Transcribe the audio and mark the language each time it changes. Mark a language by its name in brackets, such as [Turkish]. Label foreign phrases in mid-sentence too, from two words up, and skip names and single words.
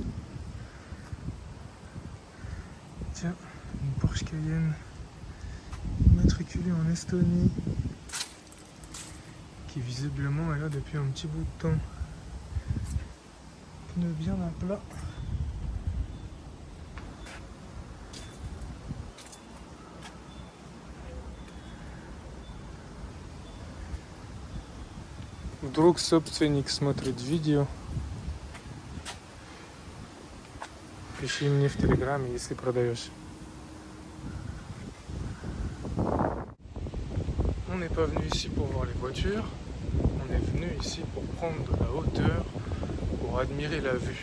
[French] Tiens, une Porsche Cayenne immatriculée en Estonie qui visiblement est là depuis un petit bout de temps. Pneus bien à plat. [Russian] Вдруг собственник смотрит видео. Пиши мне в Телеграме, если продаешь. [French] On n'est pas venu ici pour voir les voitures, on est venu ici pour prendre de la hauteur, pour admirer la vue.